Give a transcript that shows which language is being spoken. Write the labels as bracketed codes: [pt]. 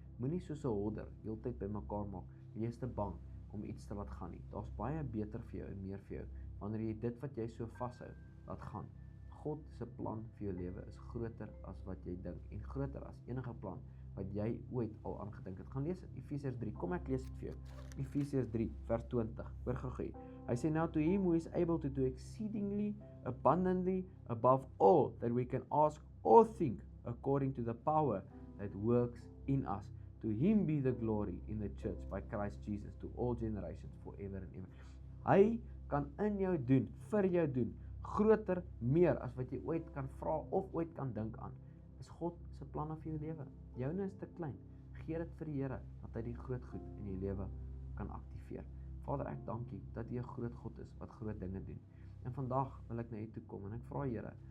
[af] Moenie soos 'n hodder heeltyd bymekaar maak. Jy is te bang om iets te laat gaan nie. Daar's baie beter vir jou en meer vir jou wanneer jy dit wat jy so vashou laat gaan. God se plan vir jou lewe is groter as wat jy dink en groter as enige plan wat jy ooit al aangedink het. Gaan lees dit, Efesiërs 3. Kom ek lees dit vir jou. Efesiërs 3 vers 20. Hoor gou. Hy sê, [en] now to him who is able to do exceedingly abundantly above all that we can ask or think, according to the power that works in us. To him be the glory in the church by Christ Jesus to all generations forever and ever. [af] Hy kan in jou doen, vir jou doen, groter, meer as wat jy ooit kan vra of ooit kan dink aan. Is God se planne vir jou lewe. Joune is te klein. Gee dit vir die Here dat hy die groot goed in jou lewe kan aktiveer. Vader, ek dank U dat U 'n groot God is wat groot dinge doen. En vandag wil ek na U toe kom en ek vra Here,